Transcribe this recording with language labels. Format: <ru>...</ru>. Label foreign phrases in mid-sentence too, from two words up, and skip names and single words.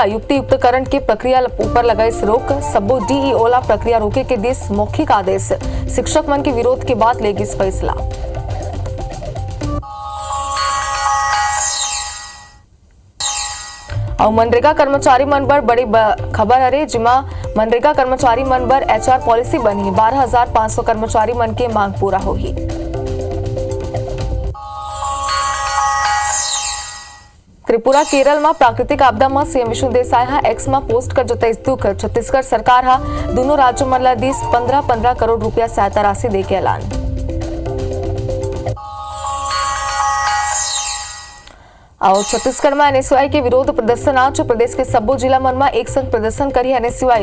<hne>युक्ति युक्तकरण की प्रक्रिया ऊपर लगाई रोक। सब्बो डीईओ ला प्रक्रिया रोके के देश मौखिक आदेश। शिक्षक मन के विरोध के बाद लेगी इस फैसला। और मनरेगा कर्मचारी मन बर बड़ी खबर हरे, जिमा मनरेगा कर्मचारी मन बर</hne> <en>HR policy</en> <hne>बनी। 12,500 कर्मचारी मन के मांग पूरा होगी। त्रिपुरा केरल में प्राकृतिक आपदा में सीएम विष्णु देसाई हा एक्स में पोस्ट कर जताई दुख। छत्तीसगढ़ सरकार हा दोनों राज्यों मन ला दिस 15-15 करोड़ रुपया सहायता राशि दे के ऐलान। और छत्तीसगढ़ में एनएसयूआई के विरोध प्रदर्शन आज प्रदेश के सब्बो जिला मन में एक संग प्रदर्शन करी एनएसयूआई।</hne>